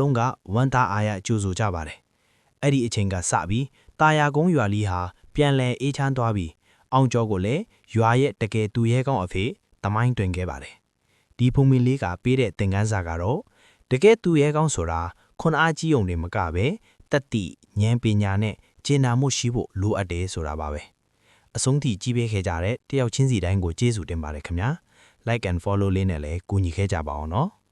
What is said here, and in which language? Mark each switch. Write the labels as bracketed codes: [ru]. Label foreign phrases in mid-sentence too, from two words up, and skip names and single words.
[my] လုံးကဝန်သားအားရကြိုဆိုကြပါတယ်။အဲ့ဒီအချိန်ကစပြီးတာယာကုန်းရွာလေးဟာပြန်လည်အေးချမ်းသွားပြီးအောင်ကျော်ကိုလည်းရွာရဲ့တကယ်သူရဲကောင်းအဖြစ်သမိုင်းတွင်ခဲ့ပါတယ်။ဒီဖုန်မီလေးကပေးတဲ့သင်ခန်းစာကတော့တကယ်သူရဲကောင်းဆိုတာခွန်အားကြီးုံတွေမကပဲတတ်သိဉာဏ်ပညာနဲ့ကျင်နာမှုရှိဖို့လိုအပ်တယ်ဆိုတာပါပဲအဆုံးထိကြီးပေးခဲ့ကြတဲ့တယောက်ချင်းစီတိုင်းကိုကျေးဇူးတင်ပါတယ်ခင်ဗျာ [en] like and follow [my] လေးနဲ့လည်းကူညီခဲ့ကြပါအောင်နော်